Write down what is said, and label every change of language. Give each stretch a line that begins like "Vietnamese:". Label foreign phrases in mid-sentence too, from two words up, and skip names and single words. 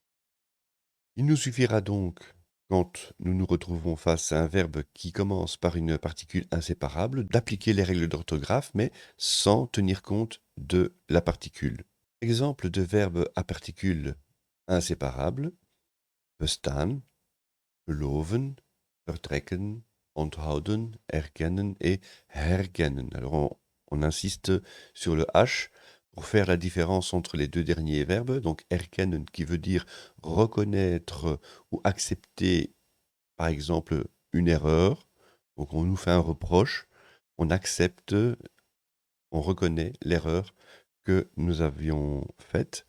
French: Il nous suffira donc, quand nous nous retrouvons face à un verbe qui commence par une particule inséparable, d'appliquer les règles d'orthographe, mais sans tenir compte de la particule. Exemple de verbe à particule inséparable:
Dutch: bestaan, geloven, vertrekken, onthouden, erkennen et herkennen.
French: Alors on insiste sur le H pour faire la différence entre les deux derniers verbes. Donc erkennen qui veut dire reconnaître ou accepter, par exemple, une erreur. Donc on nous fait un reproche, on accepte, on reconnaît l'erreur que nous avions faite.